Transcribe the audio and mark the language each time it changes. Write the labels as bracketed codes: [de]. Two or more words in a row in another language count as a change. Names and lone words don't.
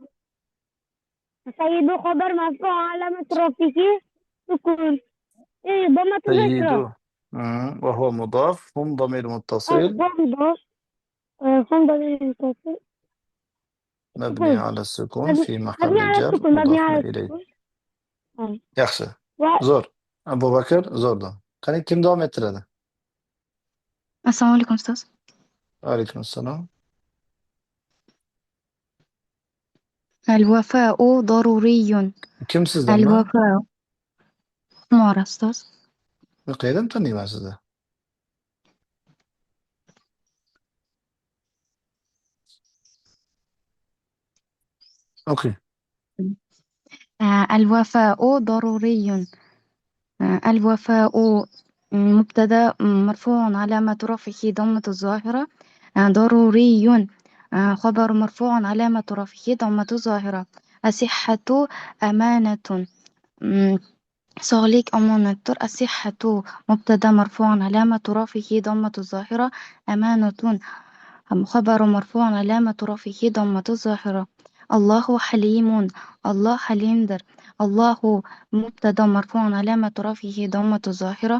[ar] سيد خبر مرفوع علامة رفعه سكون ضمة الظاهرة. وهو مضاف. هم ضمير متصل هم ضمير متصل مبني على السكون في محل جر مضاف إليه. [uz] Yaxshi. Zo'r. Abu Bakr zo'rdan. Qani kim davom ettiradi? Assalomu alaykum ustoz. Alaykum assalom. [ar] الوفاء ضروري. [uz] Kim sizdan? Al-vafa'u. Humora ustoz. Qayerdan taniyman sizni? Okay. [ar] الوفاء ضروري. الوفاء مبتدا مرفوع علامة رفعه ضمة الظاهرة. ضروري خبر مرفوع علامة رفعه ضمة الظاهرة. الصحة أمانة. [uz] sog'lik omonatdir. [ar] الصحة مبتدأ مرفوع علامة رفعه ضمة الظاهرة. أمانة خبر مرفوع علامة رفعه ضمة الظاهرة. الله حليم. [uz] Alloh halimdir. [ar] الله مبتدأ مرفوع علامة رفعه ضمة الظاهرة.